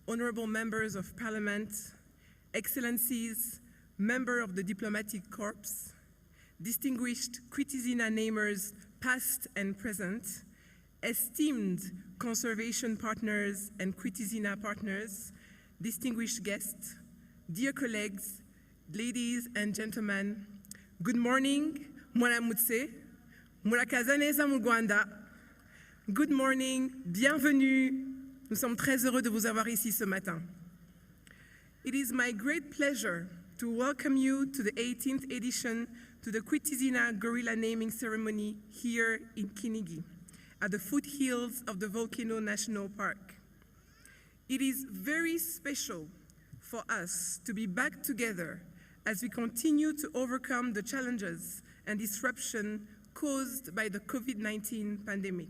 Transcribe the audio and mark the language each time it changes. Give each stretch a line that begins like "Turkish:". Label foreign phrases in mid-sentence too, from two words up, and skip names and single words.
English: honorable members of parliament, excellencies, member of the diplomatic corps, distinguished Kwita namers past and present, esteemed conservation partners and Kwita partners, distinguished guests, dear colleagues, ladies and gentlemen, good morning,
Kinyarwanda: mwaramutse, murakaza neza mu Rwanda.
English: Good morning,
French: bienvenue. Nous sommes très heureux de vous avoir ici ce matin.
English: It is my great pleasure to welcome you to the 18th edition to the Kwita Gorilla Naming Ceremony here in Kinigi, at the foothills of the Volcano National Park. It is very special for us to be back together as we continue to overcome the challenges and disruption caused by the COVID-19 pandemic.